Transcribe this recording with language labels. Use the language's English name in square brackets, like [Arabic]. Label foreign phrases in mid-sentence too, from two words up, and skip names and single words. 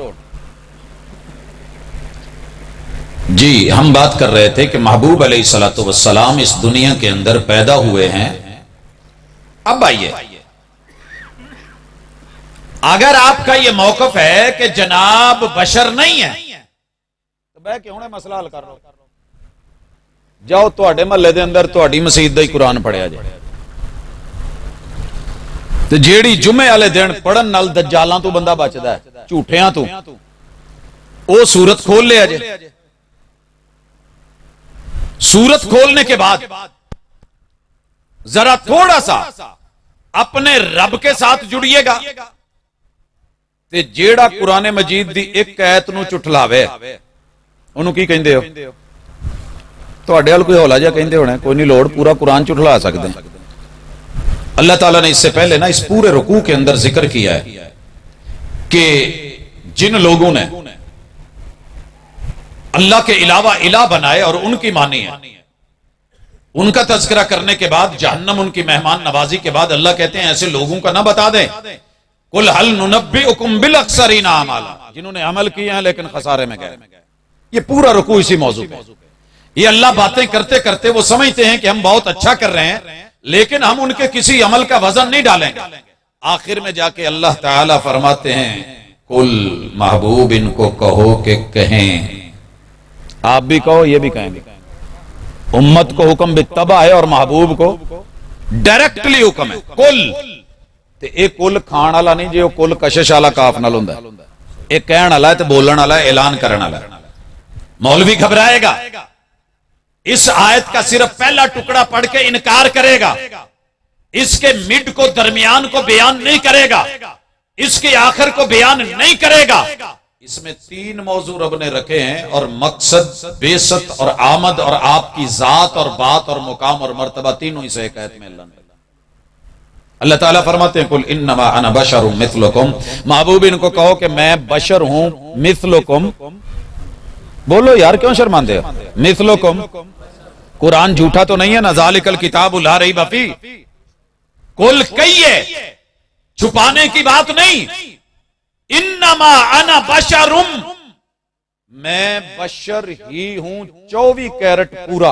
[Urdu] جی ہم بات کر رہے تھے کہ محبوب علیہ الصلوۃ والسلام اس دنیا کے اندر پیدا ہوئے ہیں۔ اب آئیے، اگر آپ کا یہ موقف ہے کہ جناب بشر نہیں ہے تو بہ کے ہونے مسئلہ حل کر لو۔ [Punjabi] جاؤ تواڈے محلے دے اندر تواڈی مسجد دا ہی قرآن پڑھیا جائے، تے جیڑی جمعے والے دن پڑھن نال دجالاں تو بندہ بچدا ہے، جھوٹیاں تو، او سورت کھول لیا جائے۔ [Urdu] سورت کھولنے کے بعد ذرا تھوڑا سا اپنے رب کے ساتھ جڑیے گا، [Punjabi] تے جیڑا قرآن مجید دی ایک آیت نو چٹلاوے انہوں کی کہندے ہو؟ تواڈے ول کوئی ہولا جا کہندے ہونے، کوئی نہیں لوڑ، پورا قرآن چٹلا سکتے ہیں۔ [Urdu] اللہ تعالیٰ نے اس سے پہلے نا اس پورے رکوع کے اندر ذکر کیا ہے کہ جن لوگوں نے اللہ کے علاوہ الہ بنائے اور ان کی مانی ہے، ان کا تذکرہ کرنے کے بعد جہنم ان کی مہمان نوازی کے بعد اللہ کہتے ہیں ایسے لوگوں کا نہ بتا دیں، [Arabic] قُلْ هَلْ نُنَبِّئُكُمْ بِالْأَخْسَرِينَ أَعْمَالًا، [Urdu] جنہوں نے عمل کیے ہیں لیکن خسارے میں گئے۔ یہ پورا رکوع اسی موضوع پہ، یہ اللہ باتیں کرتے کرتے وہ سمجھتے ہیں کہ ہم بہت اچھا کر رہے ہیں لیکن ہم ان کے کسی عمل کا وزن نہیں ڈالیں گے۔ آخر میں جا کے اللہ تعالیٰ فرماتے ہیں قُلْ، محبوب ان کو کہو کہ کہیں، آپ بھی کہو یہ بھی کہیں گے، امت کو حکم بتبع ہے اور محبوب کو ڈائریکٹلی حکم ہے قُلْ، [Punjabi] تے ایک کل کھان والا نہیں، جو کل کشش والا کاف نال ہوندا ہے، ایک کہن والا ہے تے بولن والا ہے، اعلان کرن والا ہے۔ [Urdu] مولوی گھبرائے گا، اس آیت کا صرف پہلا ٹکڑا پڑھ کے انکار کرے گا، اس کے مڈ کو درمیان کو بیان نہیں کرے گا، اس کے آخر کو بیان نہیں کرے گا۔ اس میں 3 موضوع رب نے رکھے ہیں اور مقصد بعثت اور آمد اور آپ کی ذات اور بات اور مقام اور مرتبہ تینوں اس ایک آیت میں اللہ تعالیٰ فرماتے ہیں [Arabic] قُلْ إِنَّمَا أَنَا بَشَرٌ مِثْلُكُمْ، [Urdu] محبوب ان کو کہو کہ میں بشر ہوں، مثلکم، [Punjabi] بولو یار کیوں شرماندے ہو؟ [Urdu] مثلکم، قرآن جھوٹا تو نہیں ہے نا، [Arabic] ذالک الکتاب لا ریب فیہ، [Urdu] قل کہیے، چھپانے کی بات نہیں، [Arabic] انما انا بشر، [Urdu] میں بشر ہی ہوں 24 کیرٹ پورا۔